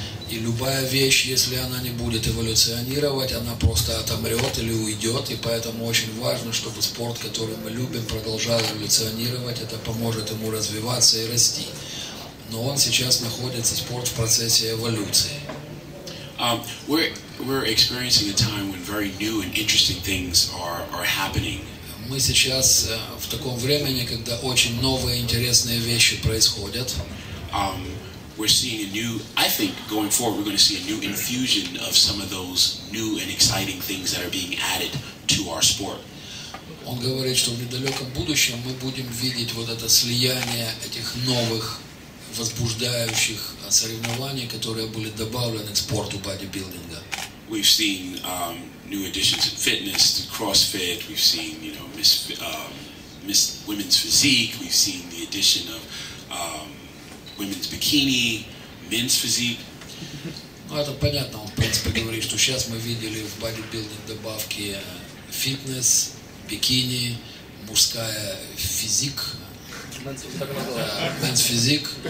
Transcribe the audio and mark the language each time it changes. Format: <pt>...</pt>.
<ru>И любая вещь, если она не будет эволюционировать, она просто отомрет или уйдет. И поэтому очень важно, чтобы спорт, который мы любим, продолжал эволюционировать. Это поможет ему развиваться и расти. Но он сейчас находится, спорт, в процессе эволюции.</ru> <en>We're experiencing a time when very new and interesting things are happening.</en> <ru>Мы сейчас в таком времени, когда очень новые интересные вещи происходят.</ru> <en>we're seeing a new, I think going forward we're going to see a new infusion of some of those new and exciting things that are being added to our sport.</en> <ru>Он говорит, что в недалеком будущем мы будем видеть вот это слияние этих новых возбуждающих соревнований, которые были добавлены к спорту бодибилдинга.</ru> <en>We've seen new additions in fitness to CrossFit. We've seen, you know, Miss Women's Physique. We've seen the addition of women's bikini, men's physique.</en> <ru>Ну, это понятно. Он, в принципе, говорит, что сейчас мы видели в бодибилдинг добавки фитнес, бикини, мужская физик,</ru> <en>men's physique.</en>